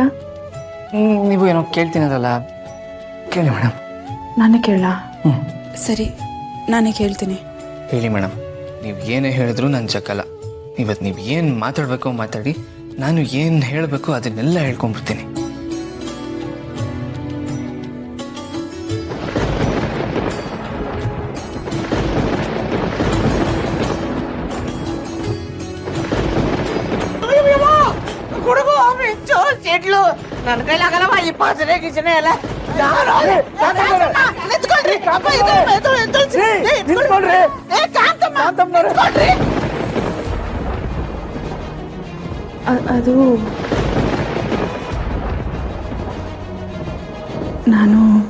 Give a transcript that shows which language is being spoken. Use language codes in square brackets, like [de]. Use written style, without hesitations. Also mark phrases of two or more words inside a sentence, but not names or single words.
[kn] ನೀವು ಏನೋ ಕೇಳ್ತೀನದಲ್ಲ, ಕೇಳಿ ಮೇಡಮ್. ನಾನೇ ಕೇಳ? ಸರಿ, ನಾನೇ ಕೇಳ್ತೀನಿ. ಹೇಳಿ ಮೇಡಮ್, ನೀವು ಏನೇ ಹೇಳಿದ್ರು ನಾನು ಚಕ್ಕಲ್ಲ. ಇವತ್ತು ನೀವು ಏನು ಮಾತಾಡಬೇಕೋ ಮಾತಾಡಿ, ನಾನು ಏನು ಹೇಳಬೇಕು ಅದನ್ನೆಲ್ಲ ಹೇಳ್ಕೊಂಡ್ಬಿಡ್ತೀನಿ. చెట్లు ననకలాగలవా ఈ పచ్చనే కిచనే ఎలా ಅದು ನಾನು